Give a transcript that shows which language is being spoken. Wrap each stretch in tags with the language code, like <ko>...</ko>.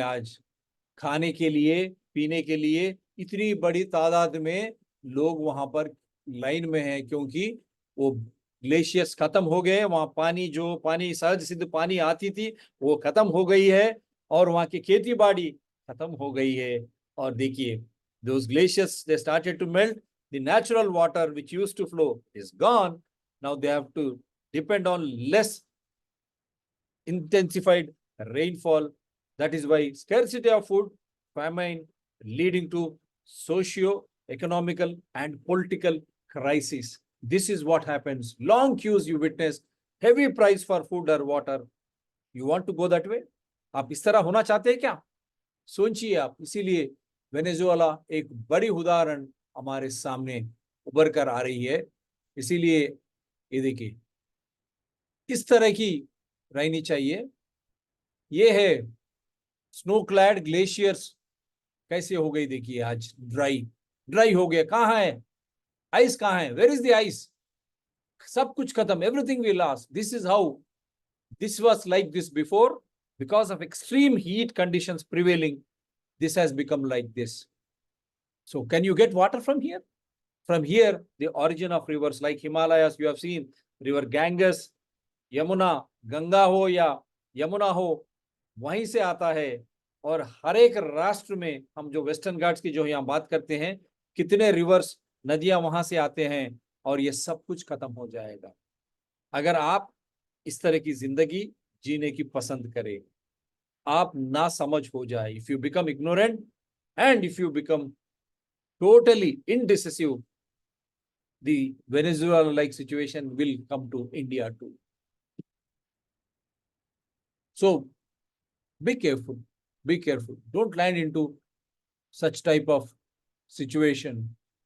<hi>आज खाने के लिए, पीने के लिए इतनी बड़ी तादाद में लोग वहां पर लाइन में हैं, क्योंकि वो ग्लेशियर्स खत्म हो गए. वहां पानी सहज सिद्ध पानी आती थी वो खत्म हो गई है, और वहां की खेती बाड़ी खत्म हो गई है. और देखिए</hi> <en>those glaciers, they started to melt. The natural water which used to flow is gone. Now they have to depend on less intensified rainfall. That is why scarcity of food, famine, leading to socio-economical and political crisis. This is what happens. Long queues you witness, heavy price for food or water. You want to go that way?</en> <hi>आप इस तरह होना चाहते हैं क्या? सोचिए आप. इसीलिए वेनेजुएला एक बड़ी उदाहरण हमारे सामने उभर कर आ रही है. इसीलिए ये देखिए इस तरह की रहनी चाहिए. ये है स्नो क्लैड ग्लेशियर्स कैसे हो गई. देखिए आज ड्राई हो गया. कहाँ है आइस, कहाँ है,</hi> <en>Where is the ice.</en> <hi>सब कुछ खत्म,</hi> <en>Everything we lost. This is how this was like this before. Because of extreme heat conditions prevailing, this has become like this. So can you get water from here? From here, the origin of rivers like Himalayas, you have seen river Ganges, Yamuna,</en> <hi>Ganga हो या यमुना हो, वहीं से आता है. और हर एक राष्ट्र में हम जो वेस्टर्न घाट्स की जो यहाँ बात करते हैं, कितने रिवर्स, नदियां वहां से आते हैं, और ये सब कुछ खत्म हो जाएगा अगर आप इस तरह की जिंदगी जीने की पसंद करें. आप ना समझ हो जाए.</hi> <en>If you become ignorant and if you become totally indecisive, the Venezuela like situation will come to India too. So be careful, don't land into such type of situation.</en>